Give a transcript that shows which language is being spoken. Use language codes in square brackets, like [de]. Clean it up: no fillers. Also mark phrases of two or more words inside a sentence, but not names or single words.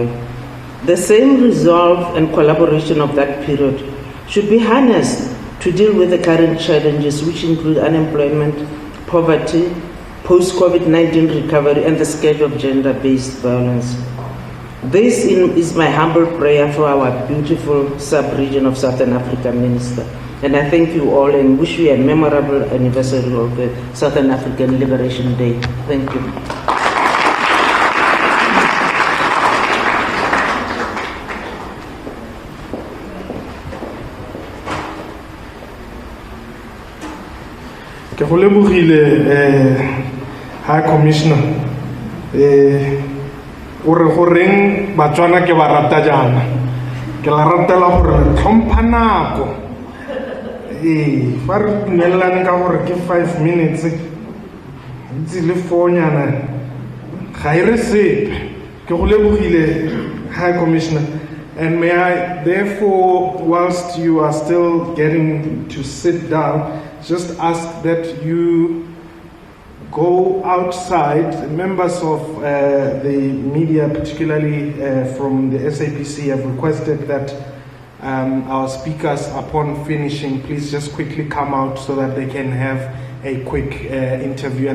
[en] The same resolve and collaboration of that period should be harnessed to deal with the current challenges, which include unemployment, poverty, post-COVID-19 recovery, and the scourge of gender-based violence. This is my humble prayer for our beautiful sub-region of Southern Africa, Minister. And I thank you all and wish you a memorable anniversary of the Southern African Liberation Day. Thank you. [tn] Ke go lebogile [en] High Commissioner [tn] o re go reng Batswana ke ba rata jana ke la ratela gore tlhompha nako fa re dumelane ka gore ke 5 minutes ntse le fonyana ga ire sepe ke go lebogile [en] High Commissioner. And may I therefore, whilst you are still getting to sit down, just ask that you go outside. Members of the media, particularly from the SABC, have requested that our speakers, upon finishing, please just quickly come out so that they can have a quick interview.